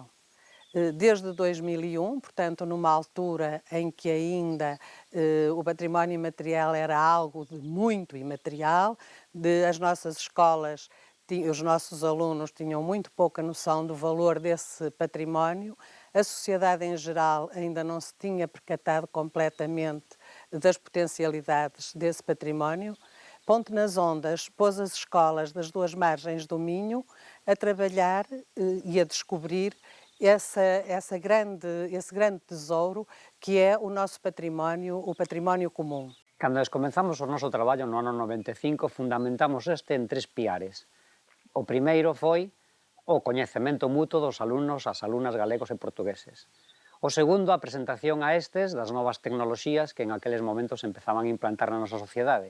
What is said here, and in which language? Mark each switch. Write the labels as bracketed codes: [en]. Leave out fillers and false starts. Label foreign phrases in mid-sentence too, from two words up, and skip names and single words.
[pt] Desde 2001, portanto, numa altura em que ainda o património imaterial era algo de muito imaterial, as nossas escolas, os nossos alunos tinham muito pouca noção do valor desse património, a sociedade em geral ainda não se tinha percatado completamente das potencialidades desse património. Ponte nas Ondas pôs as escolas das duas margens do Minho a trabalhar e a descobrir esse grande tesouro que é o nosso património, o património comum. [gl] Cando comenzamos o noso traballo no ano 95, fundamentamos este en 3 piares. O primeiro foi o coñecemento mutuo dos alumnos, as alumnas galegos e portugueses. O segundo, a presentación a estes das novas tecnoloxías que en aqueles momentos empezaban a implantar na nosa sociedade.